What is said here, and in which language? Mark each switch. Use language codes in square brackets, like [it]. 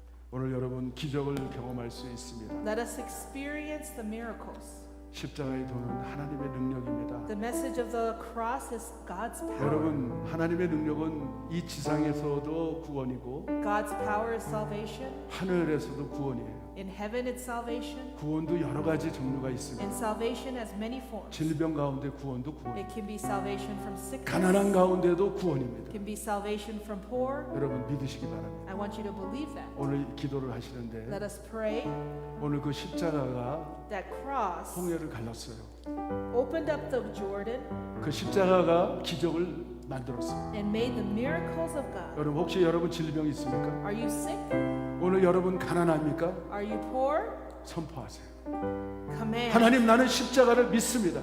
[ko] 오늘 여러분 기적을 경험할 수 있습니다. [en] Let us experience the miracles. [ko] 십자가의 도는 하나님의 능력입니다. [en] The message of the cross is God's power. [ko] 여러분 하나님의 능력은 이 지상에서도 구원이고 [en] God's power is salvation. [ko] 하늘에서도 구원이에요. [en] In heaven it's salvation. [ko] 구원도 여러 가지 종류가 있습니다. [en] And salvation has many forms. [ko] 질병 가운데 구원도 구원. [en] It can be salvation from sickness. [ko] 가난한 가운데도 [en] It [ko] 구원입니다. [en] can be salvation from poor. [ko] 여러분 믿으시기 바랍니다. [en] I want you to believe that. [ko] 오늘 기도를 하시는데 [en] Let us pray [ko] 오늘 그 십자가가 [en] that cross [ko] 홍해를 갈랐어요. [en] opened up the Jordan. [ko] 그 십자가가 기적을 만들었습니다. [en] and made the miracles of God. [ko] 여러분 혹시 여러분 질병 있습니까? [en] Are you sick? [ko] 오늘 여러분 가난합니까? [en] Are you poor? [ko] 선포하세요. [en] Command [ko] 하나님 나는 십자가를 믿습니다.